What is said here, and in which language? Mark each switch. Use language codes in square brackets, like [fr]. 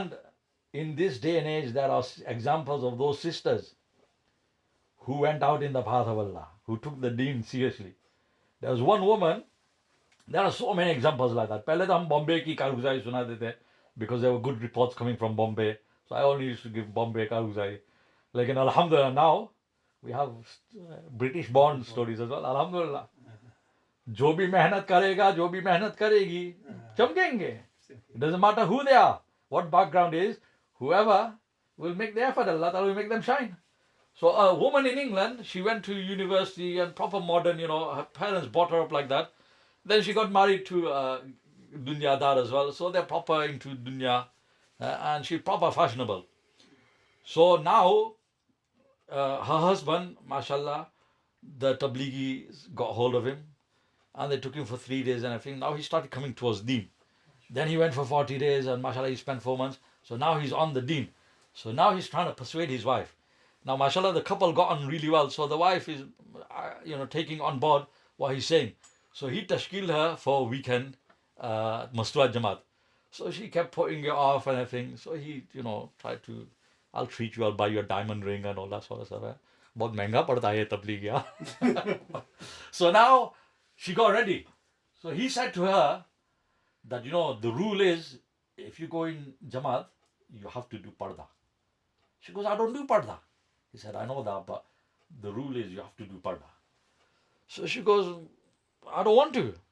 [en] And in this day and age, there are examples of those sisters who went out in the path of Allah, who took the deen seriously. There was one woman, there are so many examples like that. [hi] पहले तो हम बॉम्बे की कारगुजारी सुनाते थे, [en] because there were good reports coming from Bombay. So I only used to give Bombay कारगुजारी. [hi] लेकिन [en] alhamdulillah, now we have British born stories as well. Alhamdulillah. [hi] जो भी मेहनत करेगा, जो भी मेहनत करेगी, चमकेंगे. [en] It doesn't matter who they are, what background is, whoever will make the effort, Allah Ta'ala will make them shine. So a woman in England, she went to university and proper modern, her parents brought her up like that. Then she got married to Dunyadar as well. So they're proper into dunya, and she's proper fashionable. So now her husband, mashallah, the Tablighi got hold of him, and they took him for 3 days and everything. Now he started coming towards deen. Then he went for 40 days, and mashallah, he spent 4 months. So now he's on the deen. So now he's trying to persuade his wife. Now, mashallah, the couple got on really well. So the wife is, taking on board what he's saying. So he tashkiled her for a weekend, Mastuat Jamaat. So she kept putting it off and everything. So he, tried to, I'll treat you, I'll buy you a diamond ring and all that sort of stuff. [hi] बहुत महंगा पड़ता है तबलीग यार. [en] So now she got ready. So he said to her that, the rule is, if you go in Jamaat, you have to do parda. She goes, I don't do parda. He said, I know that, but the rule is you have to do parda. So she goes, I don't want to.